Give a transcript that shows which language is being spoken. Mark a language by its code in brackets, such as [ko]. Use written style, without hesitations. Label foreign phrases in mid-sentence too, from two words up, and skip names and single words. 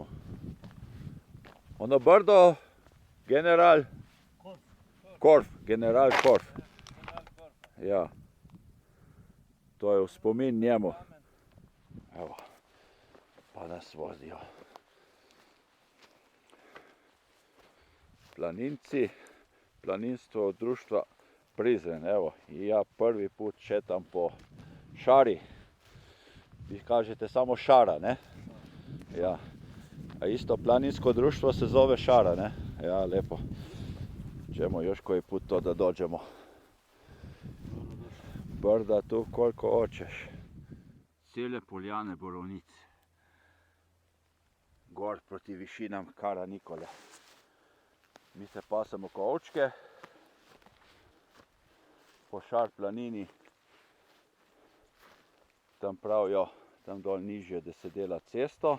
[sr] Ono brdo, general Korf. [sl] Ja. To je v spomin njemu. Evo, pa nas vozijo. Planinci, planinstvo društva Prizren. [sr] Evo, i ja prvi put šetam po šari. Vi kažete samo šara, ne? Ja. A isto planinsko društvo se zove Šara, ne? Ja, lepo. Ćemo još koji put to da dođemo. Brda tu koliko hoćeš. Cijele poljane borovnice. [sl] Gor proti višinam Kara Nikole. Mi se pasamo ko ovčke. Po Šar planini. Tam pravijo, tam dol nižje, da se dela cesto.